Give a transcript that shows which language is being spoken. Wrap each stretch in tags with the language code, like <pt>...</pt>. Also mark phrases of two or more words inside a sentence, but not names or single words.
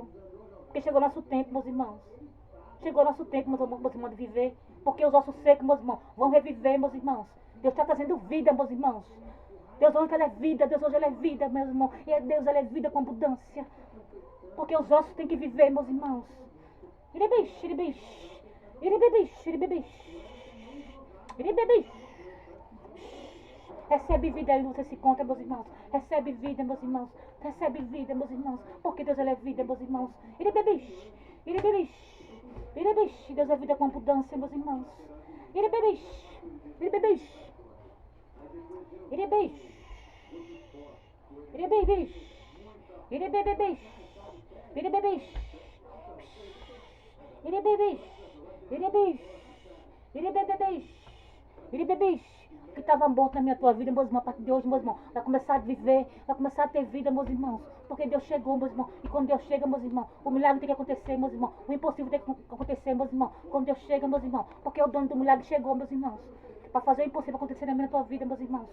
<pt>Porque chegou o nosso tempo, meus irmãos. Chegou o nosso tempo, meus irmãos, de viver. Porque os ossos secos, meus irmãos, vão reviver, meus irmãos. Deus está trazendo vida, meus irmãos. Deus hoje Ele é vida, Deus hoje Ele é vida, meus irmãos. E Deus Ele é vida com abundância. Porque os ossos têm que viver, meus irmãos. Iribish, iribish. Iribibish, iribibish. Iribibish. Recebe vida e luz esse conta, meus irmãos. Recebe vida, meus irmãos. Recebe vida, meus irmãos. Porque Deus Ele é vida, meus irmãos. Iribibish, iribibish. Iribish. Deus é vida com abundância, meus irmãos. Iribibish, iribibish. Iribish. Iribibish. Iribibish. Iribibish. Iribibish. Iribibish. Iribibish. Iribibish. O que estava morto na minha tua vida, meus irmãos, a partir de hoje, meus irmãos, vai começar a viver, vai começar a ter vida, meus irmãos. Porque Deus chegou, meus irmãos. E quando Deus chega, meus irmãos, o milagre tem que acontecer, meus irmãos. O impossível tem que acontecer, meus irmãos. Quando Deus chega, meus irmãos. Porque o dono do milagre chegou, meus irmãos. Para fazer o impossível acontecer na minha tua vida, meus irmãos.</pt>